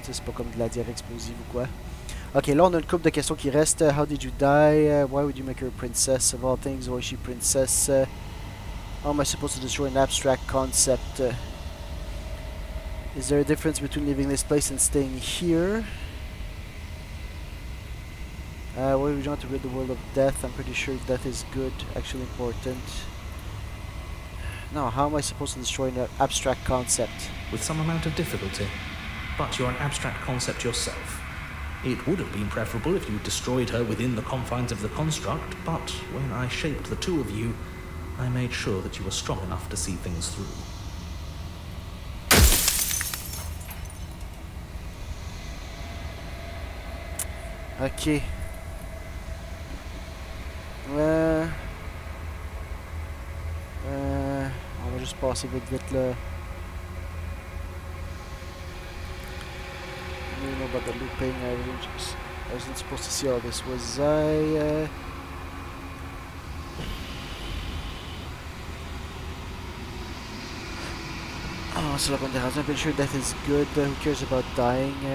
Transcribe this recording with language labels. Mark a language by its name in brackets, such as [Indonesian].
[French] C'est pas comme de la diarrhée explosive ou quoi. Ok, là, on a une couple de questions qui restent. [English] How did you die? Why would you make her a princess? Of all things, why is she princess? How am I supposed to destroy an abstract concept? Is there a difference between leaving this place and staying here? Why would you want to rid the world of death? I'm pretty sure death is good, actually important. No, how am I supposed to destroy an abstract concept? With some amount of difficulty. But you're an abstract concept yourself. It would have been preferable if you destroyed her within the confines of the construct, but when I shaped the two of you, I made sure that you were strong enough to see things through. Ok. [French] On va juste passer vite là. [English] I don't know about the looping. I wasn't supposed to see all this. Was I? Oh, [French] c'est la bonne dérange. [English] I'm pretty sure death is good. Who cares about dying?